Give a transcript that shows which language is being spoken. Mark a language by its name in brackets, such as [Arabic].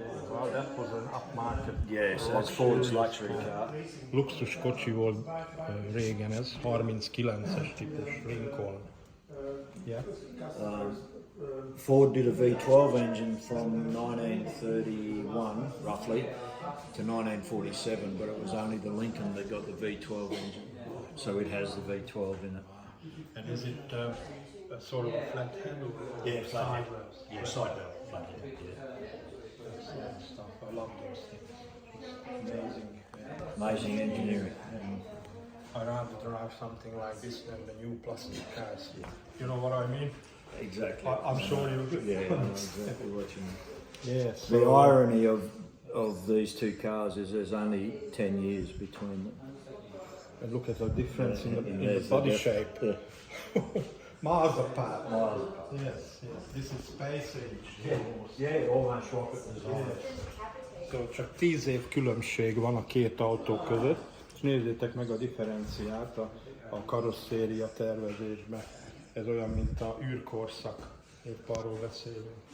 [English] Well, that was an upmarket. Yeah, so that's Ford's luxury car. [Hungarian] Luxus kocsi volt régen ez, 39-es típus Lincoln. [English] Yeah. Ford did a V12 engine from 1931, roughly, to 1947, but it was only the Lincoln that got the V12 engine. So it has the V12 in it. And is it a sort of a flat head? Yeah, flat head. Sideways? Yeah, side belt, flat head, yeah. Excellent stuff. I love those things. Amazing. Amazing engineering. I'd rather drive something like this than the new plastic cars. You know what I mean? Exactly. I'm sure you do. Yeah, I know exactly what you mean. Yes. The irony of these two cars is there's only 10 years between them. And look at the difference in the there's body the shape. Yeah. Miles apart. Miles apart. Yes, yes. This is space age. Yeah, almost rocket design. [Hungarian] So csak 10 év különbség van a két autó között, és nézzétek meg a differenciát a karosszéria tervezésben. Ez olyan, mint a űrkorszak, épp arról beszélünk.